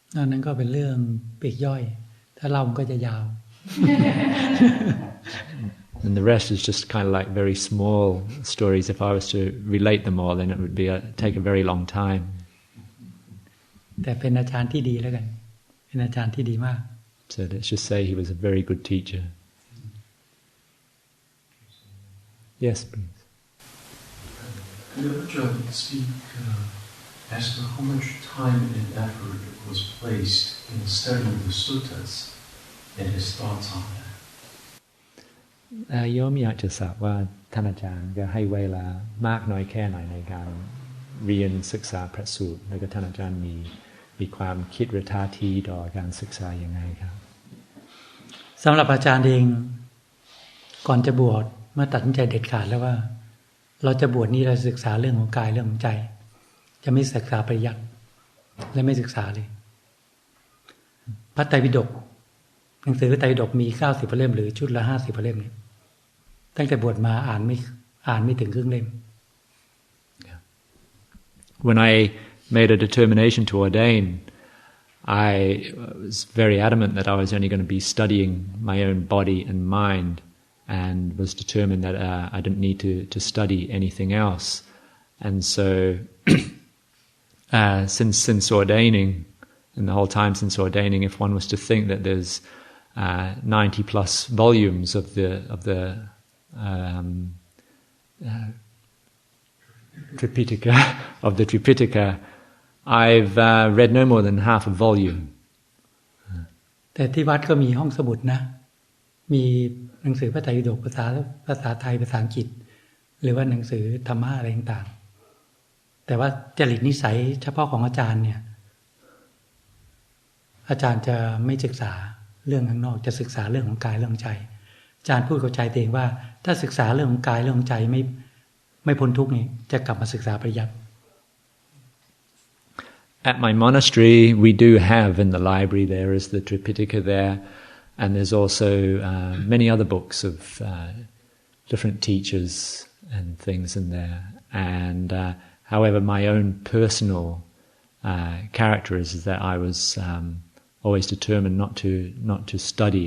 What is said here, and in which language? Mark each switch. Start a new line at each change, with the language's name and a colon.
Thai: นั่นก็เป็นเรื่องปลีกย่อยถ้าเล่ามันก็จะยาว
English: And the rest is just kind of like very small stories. If I was to relate them all, then it would take a very long time.
Thai: แต่เป็นอาจารย์ที่ดีแล้วกันเป็นอาจารย์ที่ดีมาก
English: So let's just say he was a very good teacher. Yes, please. Could Ajahn speak as to how much time and effort was placed in studying the suttas and his thoughts on that?
Thai: โยมอยากจะทราบว่าท่านอาจารย์ก็ให้เวลามากน้อยแค่ไหนในการเรียนศึกษาพระสูตรแล้วก็ท่านอาจารย์มีความคิดหรือท่าทีต่อการศึกษายังไงครับ สำหรับอาจารย์เองก่อนจะบวชเมื่อตัดสินใจเด็ดขาดแล้วว่าเราจะบวชนี้เราศึกษาเรื่องของกายเรื่องของใจจะไม่ศึกษาปริยัติและไม่ศึกษาเลยพระไตรปิฎกหนังสือไตรปิฎกมี90 เล่มหรือชุดละ50 เล่มเนี่ยตั้งแต่บวชมาอ่านไม่ถึงครึ่งเล่ม
English: when I made a determination to ordain, I was very adamant that I was only going to be studying my own body and mind, and was determined that I didn't need to study anything else. And so, since ordaining, and the whole time since ordaining, if one was to think that there's 90 plus volumes of the Tripitaka, I've read no more than half a volume.
Thai: แต่ที่วัดก็มีห้องสมุดนะมีหนังสือพระไตรปิฎกภาษาไทยภาษาอังกฤษหรือว่าหนังสือธรรมะอะไรต่างๆแต่ว่าจริตนิสัยเฉพาะของอาจารย์เนี่ยอาจารย์จะไม่ศึกษาเรื่องข้างนอกจะศึกษาเรื่องของกายเรื่องของใจอาจารย์พูดกับใจตัวเองว่าถ้าศึกษาเรื่องของกายเรื่องของใจไม่พ้นทุกข์นี่จะกลับมาศึกษาปริยัติ
English: At my monastery, we do have in the library, there is the Tripitaka there, and there's also many other books of different teachers and things in there. And however, my own personal character is that I was always determined not to study.